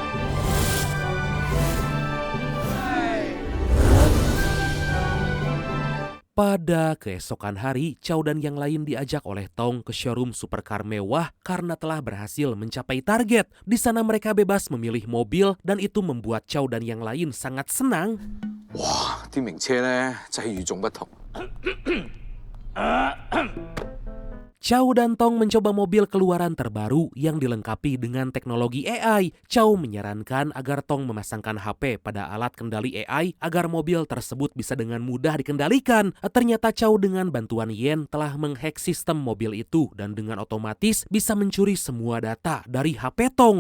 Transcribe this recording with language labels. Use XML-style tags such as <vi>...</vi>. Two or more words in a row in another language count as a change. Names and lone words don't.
<id>Pada keesokan hari, Chow dan yang lain diajak oleh Tong ke showroom supercar mewah karena telah berhasil mencapai target. Di sana mereka bebas memilih mobil dan itu membuat Chow dan yang lain sangat senang. Wah,</id> <yue>啲名車呢真係與眾不同。</yue> <id>Chow dan Tong mencoba mobil keluaran terbaru yang dilengkapi dengan teknologi AI. Chow menyarankan agar Tong memasangkan HP pada alat kendali AI agar mobil tersebut bisa dengan mudah dikendalikan. Ternyata Chow dengan bantuan Yen telah menghack sistem mobil itu dan dengan otomatis bisa mencuri semua data dari HP Tong.</id>